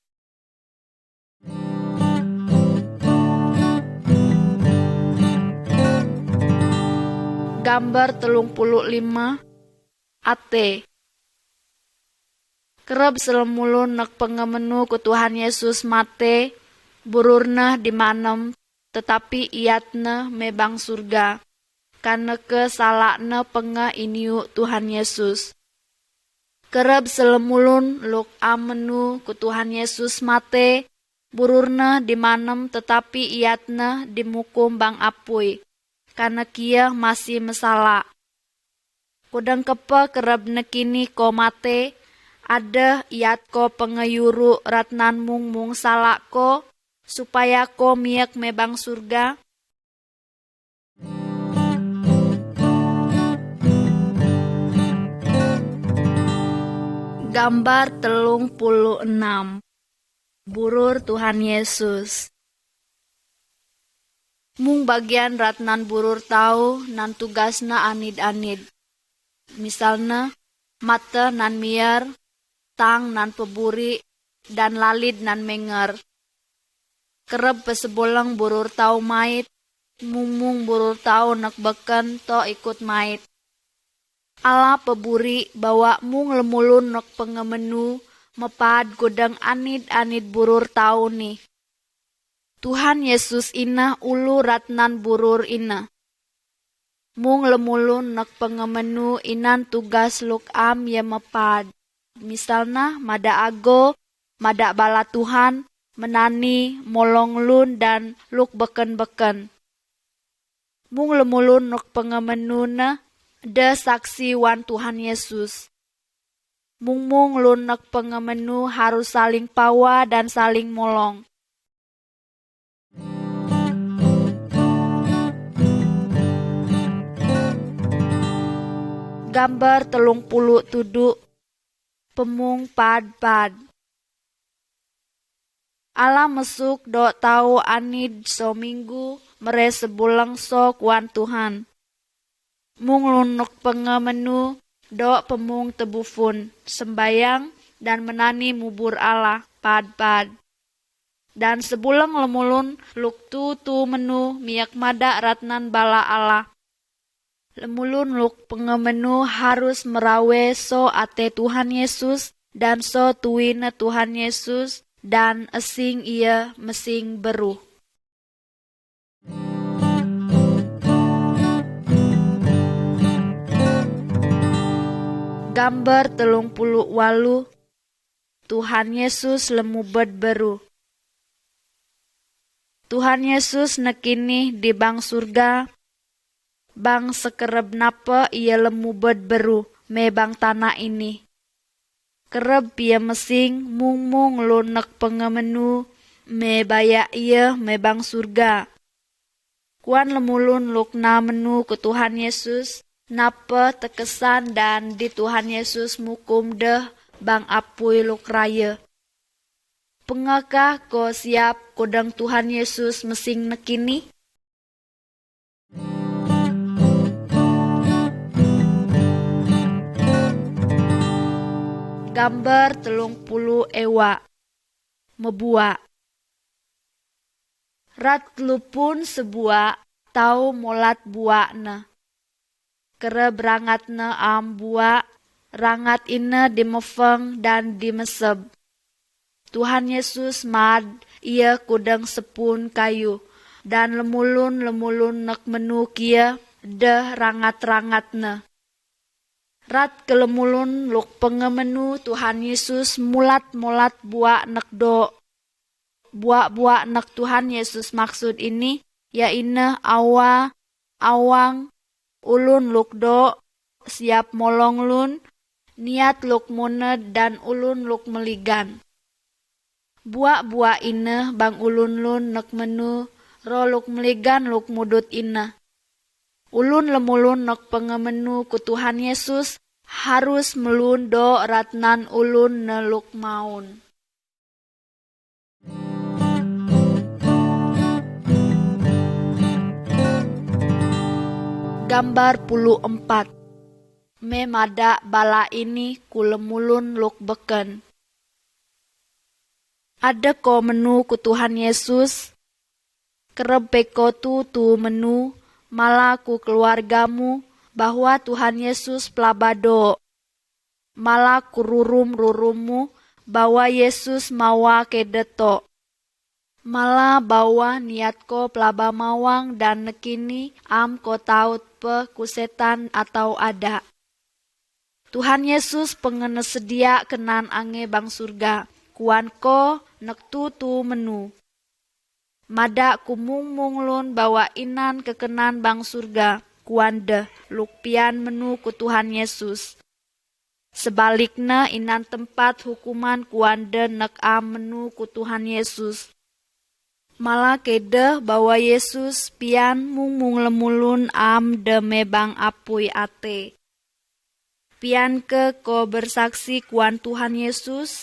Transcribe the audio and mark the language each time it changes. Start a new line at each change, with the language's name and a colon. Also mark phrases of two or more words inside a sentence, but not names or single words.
Lundayeh: Gambar 35 ate. Kereb selemulun nak pengemenu ku Tuhan Yesus mate, bururna di manem, tetapi iatna mebang surga. Karena kesalakna penga iniu Tuhan Yesus. Kereb selemulun luk amenu ku Tuhan Yesus mate, bururna di manem tetapi iatna dimukum bang apui. Karena kia masih mesalak. Kudang kepa kereb nekini ko mate, ada iat ko pengayuru ratnan mung salak ko, supaya ko miak mebang surga. Gambar 36 Burur Tuhan Yesus. Mung bagian ratnan burur tau nan tugasna anid-anid. Misalna mata nan miar, tang nan peburi, dan lalid nan menger. Kereb pesebolang burur tau mait, mung burur tau nak beken to ikut mait. Ala peburi bawa mung lemulun nak pengemenu mepad godang anid-anid burur tau nih. Tuhan Yesus ina ulu ratnan burur ina. Mung lemulun nak pengemenu inan tugas luk am ya mepad. Misalna mada ago, mada bala Tuhan, menani, molong lun dan luk beken-beken. Mung lemulun nak pengemenu na de saksi wan Tuhan Yesus. Mung lun nak pengemenu harus saling pawa dan saling molong. Gambar 37 Pemung pad. Ala mesuk do tau anid so minggu mere sebulang so kuan Tuhan. Mung lunuk pengemenu do pemung tebufun sembayang dan menani mubur Allah pad. Dan sebulang lemulun luk tu menu miak mada ratnan bala Allah. Lemulun luk pengemenu harus merawe so ate Tuhan Yesus dan so tuina Tuhan Yesus dan esing ia mesing beruh. Gambar 38 Tuhan Yesus lemubed beruh. Tuhan Yesus nekini di bang surga. Bang sekereb napa ia lemubed beru me bang tanah ini. Kereb ia mesing mung lunek pengemenu me baya ia me bang surga. Kuan lemulun lukna menu ke Tuhan Yesus napa tekesan dan di Tuhan Yesus mukum deh bang apui luk raya. Pengakah ko siap kodang Tuhan Yesus mesing nekini? Gambar 30 ewa mebua. Rat lupun sebuah tau molat buak na. Kere berangat na am buak, rangat ina dimefeng dan dimeseb. Tuhan Yesus mad ia kudang sepun kayu. dan lemulun nek menu kia deh rangat-rangatna. Rat kelemulun luk pengemenu Tuhan Yesus mulat-mulat buak nek do. Buak-buak nek Tuhan Yesus maksud ini ya ine awa, awang, ulun luk do, siap molong lun, niat luk muned dan ulun luk meligan. Buak-buak ine bang ulun lun nek menu, ro luk meligan luk mudut ine. Ulun lemulun nek pengemenu ku Tuhan Yesus harus melun do ratnan ulun neluk maun. Gambar 4. Memada bala ini kulemulun luk beken. Ada ko menu ku Tuhan Yesus, kereb beko tu menu, malah ku keluargamu, bahwa Tuhan Yesus pelabado. Malah ku rurum-rurummu, bahwa Yesus mawa kedeto. Malah bawa niat ko pelaba mawang dan nekini am ko taut pe kusetan atau ada. Tuhan Yesus pengene sedia kenan ange bang surga. Kuan ko nektu tu menu. Mada kumung lun bawa inan kekenan bang surga. Kuan deh lukpian menu ku Tuhan Yesus. Sebaliknya inan tempat hukuman kuan deh nek am menu ku Tuhan Yesus. Malah kede bahwa Yesus pian mung lemulun am de mebang apui ate. Pian ke ko bersaksi kuan Tuhan Yesus.